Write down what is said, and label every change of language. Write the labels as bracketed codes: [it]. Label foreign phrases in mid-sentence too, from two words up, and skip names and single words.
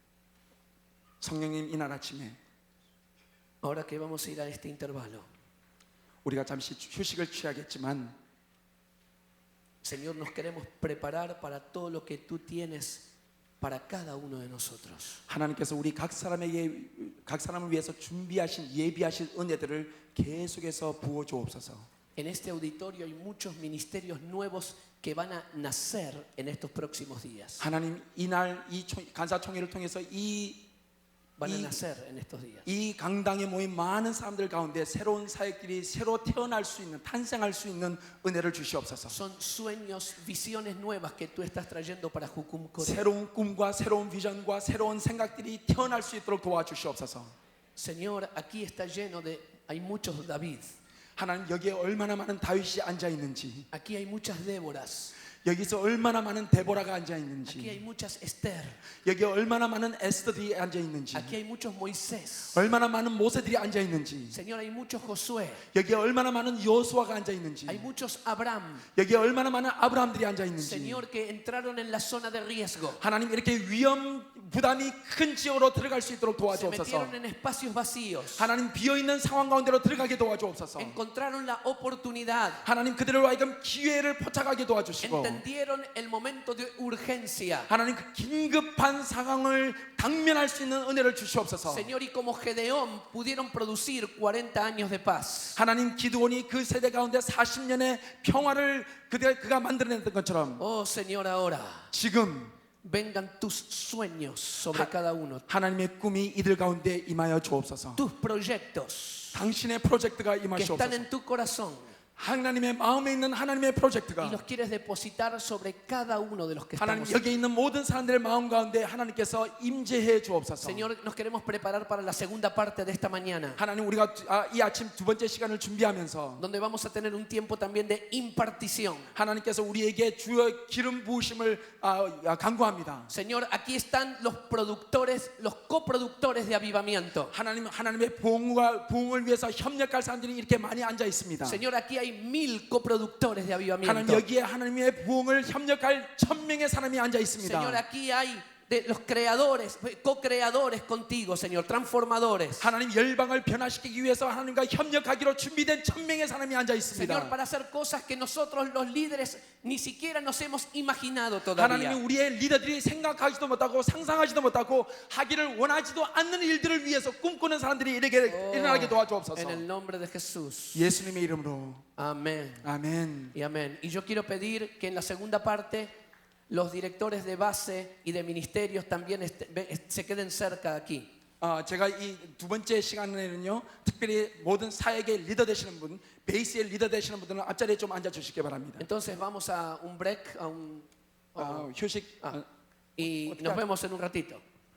[ko] 성령님, 이날 아침에 [es] ahora que vamos a ir a este intervalo, [ko] 우리가 잠시 휴식을 취하겠지만 [es] Señor, nos queremos preparar para todo lo que tú tienes para cada uno de nosotros. [ko] 하나님께서 우리 각 사람을 위해서 준비하신 예비하신 은혜들을 계속해서 부어 주옵소서. [es] En este auditorio hay muchos ministerios nuevos que van a nacer en estos próximos días. [ko] 하나님, 이날 이 간사총회를 통해서 [es] Van a nacer en estos días. [ko] 이 강당에 모인 많은 사람들 가운데 새로운 사역들이 새로 태어날 수 있는, 탄생할 수 있는 은혜를 주시옵소서. [es] Son sueños, visiones nuevas que tú estás trayendo para Jucum Corea. [ko] 새로운 꿈과 새로운 비전과 새로운 생각들이 태어날 수 있도록 도와주시옵소서. [es] Señor, aquí está lleno de, hay muchos David. [ko] 하나님, 여기에 얼마나 많은 다윗이 앉아 있는지, [es] Aquí hay muchas Déboras. [ko] 여기서 얼마나 많은 데보라가 앉아 [es] Aquí hay [ko] 있는지, [es] muchas Esther. [ko] 여기에 얼마나 많은 에스더들이 앉아 있는지, [es] Aquí hay muchos Moisés. [ko] 얼마나 많은 모세들이 앉아 있는지, [es] Señor, hay muchos Josué. [ko] 여기에 얼마나 많은 여호수아가 앉아 있는지, [es] Hay muchos Abraham. [ko] 여기에 얼마나 많은 아브라함들이 앉아 있는지, [es] Señor, que entraron en la zona de riesgo. [ko] 하나님, 이렇게 위험 부담이 큰 지역으로 들어갈 수 있도록 [es] Se [ko] 도와주옵소서. [es] metieron en espacios vacíos. [ko] 하나님, 비어 있는 상황 가운데로 들어가게 도와주옵소서. [es] Encontraron la oportunidad. [ko] 하나님, 그들로 하여금 기회를 포착하게 도와주시고, [es] Entendieron el momento de urgencia. [ko] 하나님, 그 긴급한 상황을 당면할 수 있는 은혜를 주시옵소서. [es] Señor, y como Gedeón pudieron producir 40 años de paz. [ko] 하나님, 기드온이 그 세대 가운데 40년의 평화를 그가 만들어냈던 것처럼 [es] Oh Señor, ahora [ko] 지금 [es] vengan tus sueños sobre cada uno, [ko] 하나님의 꿈이 이들 가운데 임하여 주옵소서. [es] tus proyectos [ko] 당신의 프로젝트가 [es] que están [ko] 임하시옵소서. [es] en tu corazón [ko] 하나님의 마음에 있는 하나님의 [es] y [ko] 프로젝트가 [es] los quieres depositar sobre cada uno de los que [ko] 하나님, [es] estamos. [ko] 여기 있는 모든 사람들의 마음 가운데 하나님께서 임재해 주옵소서. [es] Señor, nos queremos preparar para la segunda parte de esta mañana, [ko] 하나님, 우리가 이 아침 두 번째 시간을 준비하면서 [es] donde vamos a tener un tiempo también de impartición. [ko] 하나님께서 우리에게 주의 기름 부으심을 간구합니다. [es] Señor, aquí están los productores, los coproductores de avivamiento. [ko] 하나님의 부흥을 위해서 협력할 사람들이 이렇게 많이 앉아 있습니다. [es] Señor, aquí hay 1000 coproductores de [ko] 하나님, [es] avivamiento. [ko] 여기에 하나님의 부흥을 협력할 1000명의 사람이 앉아 있습니다. [es] Señor, aquí hay de los creadores, co-creadores contigo, Señor, transformadores. [ko] 하나님, 열방을 변화시키기 위해서 하나님과 협력하기로 준비된 1000명의 사람이 앉아 있습니다. [es] Señor, para hacer cosas que nosotros los líderes ni siquiera nos hemos imaginado [ko] 하나님이 [es] todavía. [ko] 우리의 리더들이 생각하지도 못하고 상상하지도 못하고 하기를 원하지도 않는 일들을 위해서 꿈꾸는 사람들이 일어나게 [es] En [ko] 도와주옵소서. [es] el nombre de Jesús. [ko] 예수님의 이름으로 [es] Amén. [ko] 아멘. [es] Y amén. Y yo quiero pedir que en la segunda parte los directores de base y de ministerios también se queden cerca de aquí. [ko] 제가 이 두 번째 시간에는요, 특별히 모든 사역의 리더 되시는 분, 베이스의 리더 되시는 분들은 앞자리에 좀 앉아 주시기 바랍니다. [es] Entonces vamos a un break, a un, [ko] 휴식. [es] y nos vemos en un ratito.